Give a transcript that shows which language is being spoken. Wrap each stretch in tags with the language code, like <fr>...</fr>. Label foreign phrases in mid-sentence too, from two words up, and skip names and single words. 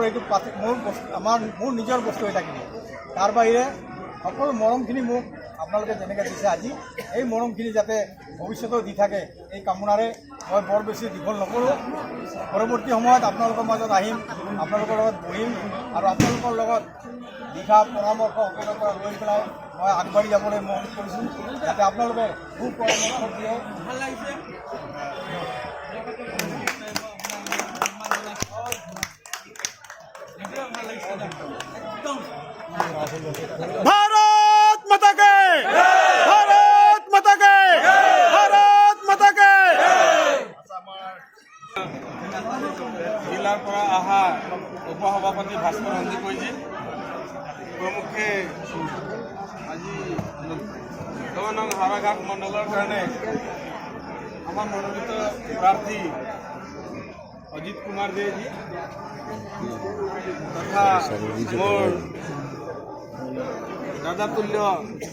<as>এইটো মোৰ নিজৰ বস্তু হৈ থাকিব তাৰ বাহিৰে সকলো মৰমখিনি মোক আপোনালোকে যেনেকৈ দিছে আজি এই মৰমখিনি যাতে ভৱিষ্যতেও দি থাকে এই কামনাৰে মই বৰ বেছি দীঘল নকৰোঁ পৰৱৰ্তী সময়ত আপোনালোকৰ মাজত আহিম আপোনালোকৰ লগত বহিম আৰু আপোনালোকৰ লগত দিহা পৰামৰ্শ সকলোৰে পৰা লৈ পেলাই মই আগবাঢ়ি যাবলৈ মন কৰিছোঁ যাতে আপোনালোকে সু পৰামৰ্শ দিয়ে ভাল লাগিছে</as> <hi>भारत माता के भारत माता के भारत माता के</hi> <as>जिलार পৰা আহা উপসভাপতি ভাস্কৰ সন্দিকৈজি প্ৰমুখে আজি 9 নং হাৱাঘাট মণ্ডলৰ কাৰণে আমাৰ মনোনীত প্ৰাৰ্থী অজিত কুমাৰ দেজি তথা মোৰ দাদা তুল্য</as>